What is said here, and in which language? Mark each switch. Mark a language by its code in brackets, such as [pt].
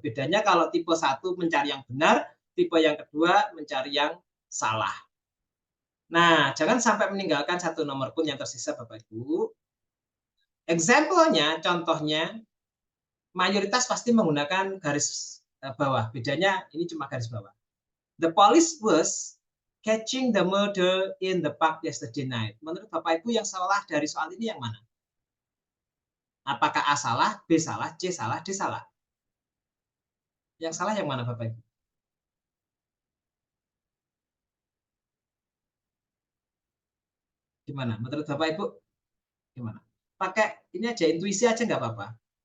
[id] Bedanya kalau tipe 1 mencari yang benar, tipe yang kedua mencari yang salah. Nah, jangan sampai meninggalkan satu nomor pun yang tersisa Bapak Ibu. Example-nya, contohnya, mayoritas pasti menggunakan garis bawah. Bedanya ini cuma garis bawah. [en] The police was catching the murder in the park yesterday night. [id] Menurut Bapak Ibu yang salah dari soal ini yang mana? Apakah A salah, B salah, C salah, D salah? Yang salah yang mana Bapak Ibu? Gimana? Menurut Bapak Ibu? Gimana? Pakai ini aja, intuisi aja nggak apa-apa.